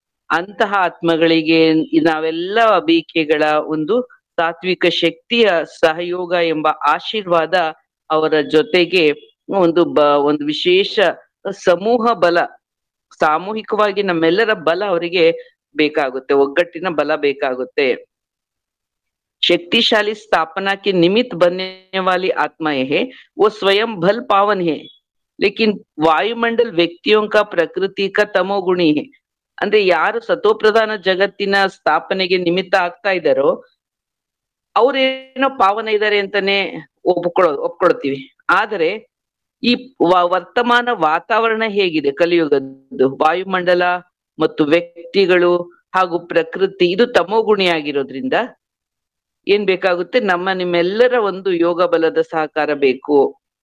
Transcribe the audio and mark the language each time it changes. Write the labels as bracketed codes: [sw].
[kn] ಅಂತಹ ಆತ್ಮಗಳಿಗೆ ನಾವೆಲ್ಲ ಬೇಕೆಗಳ ಒಂದು ಸಾತ್ವಿಕ ಶಕ್ತಿಯ ಸಹಯೋಗ ಎಂಬ ಆಶೀರ್ವಾದ ಅವರ ಜೊತೆಗೆ ಒಂದು ವಿಶೇಷ ಸಮೂಹ ಬಲ, ಸಾಮೂಹಿಕವಾಗಿ ನಮ್ಮೆಲ್ಲರ ಬಲ ಅವರಿಗೆ ಬೇಕಾಗುತ್ತೆ, ಒಗ್ಗಟ್ಟಿನ ಬಲ ಬೇಕಾಗುತ್ತೆ. [hi] शक्तिशाली स्थापना के निमित्त बनने वाली आत्माएं है वो स्वयं भल पावन है, लेकिन वायुमंडल व्यक्तियों का प्रकृति का तमೋಗುಣಿ है. [kn] ಅಂದ್ರೆ ಯಾರು ಸತೋಪ್ರಧಾನ ಜಗತ್ತಿನ ಸ್ಥಾಪನೆಗೆ ನಿಮಿತ್ತ ಆಗ್ತಾ ಇದ್ದಾರೋ ಅವ್ರೇನೋ ಪಾವನ ಇದ್ದಾರೆ ಅಂತಾನೆ ಒಪ್ಕೊಳ್ತೀವಿ. ಆದರೆ ಈ ವರ್ತಮಾನ ವಾತಾವರಣ ಹೇಗಿದೆ ಕಲಿಯುಗದ್ದು, ವಾಯುಮಂಡಲ ಮತ್ತು ವ್ಯಕ್ತಿಗಳು ಹಾಗೂ ಪ್ರಕೃತಿ ಇದು ತಮೋಗುಣಿಯಾಗಿರೋದ್ರಿಂದ ಏನ್ ಬೇಕಾಗುತ್ತೆ, ನಿಮ್ಮೆಲ್ಲರ ಒಂದು ಯೋಗ ಬಲದ ಸಹಕಾರ ಬೇಕು.